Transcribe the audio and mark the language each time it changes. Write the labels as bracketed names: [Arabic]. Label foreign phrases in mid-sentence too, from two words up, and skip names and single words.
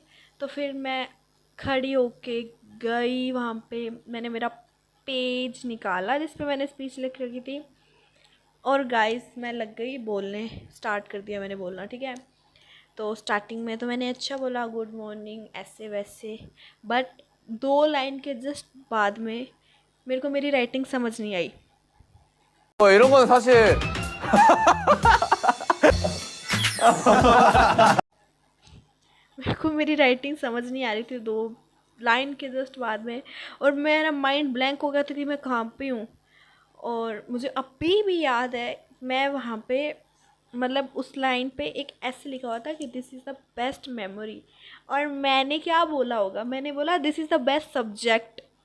[Hindi] तो फिर मैं खड़ी होके गई वहाँ पे, मैंने मेरा पेज निकाला जिस पे मैंने स्पीच लिख रखी थी, और गाइस मैं लग गई बोलने, स्टार्ट कर दिया मैंने बोलना, ठीक है। तो स्टार्टिंग में तो मैंने अच्छा बोला [English] good morning [Hindi] ऐसे वैसे, बट 2 लाइन के जस्ट बाद में मेरे को मेरी राइटिंग समझ नहीं आई। [Korean] 이런 건 사실 [Hindi] मेरे को मेरी राइटिंग समझ नहीं आ रही थी 2 लाइन के जस्ट बाद में, और मेरा [English] mind blank [Hindi] हो गया था कि मैं कहाँ पे हूँ। और मुझे अभी भी याद है, मैं वहाँ पे मतलब उस लाइन पे एक ऐसे लिखा हुआ था कि [English] this is the best memory, [Hindi] और मैंने क्या बोला होगा, मैंने बोला [English] this is the best subject.